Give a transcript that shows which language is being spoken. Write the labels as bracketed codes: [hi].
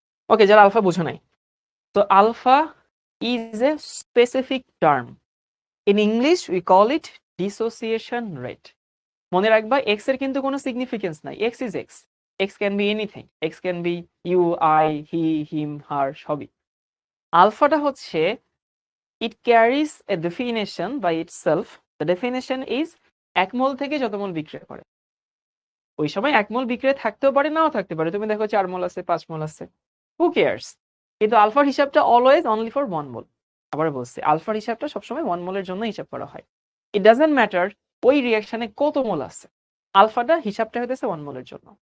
[bn] ওকে, যারা আলফা বুঝো নাই, তো alpha [en] Is a specific term. In English we call it dissociation rate. [bn] মনে রাখবা এক্স এর কিন্তু কোনো সিগনিফিকেন্স নাই, [en] X is x. X can be anything, x can be you, I, he, him, her, সবই। [bn] আলফাটা হচ্ছে [en] it carries a definition by itself. The definition is [bn] এক মোল থেকে যত মোল বিক্রিয়া করে। ওই সময় এক মোল বিক্রিয়া থাকতেও পারে, নাও থাকতে পারে। তুমি দেখো 4 মোল আছে, 5 মোল আছে, [en] Who cares. [bn] কিন্তু আলফার হিসাবটা [en] Always only for 1 mole. [bn] আবার বলছি, আলফার হিসাবটা সবসময় 1 মোলের জন্য হিসাব করা হয়। [en] it doesn't matter [bn] ওই রিঅ্যাকশনে কত মোল আছে, আলফাটা হিসাবটা হইতেছে 1 মোলের জন্য।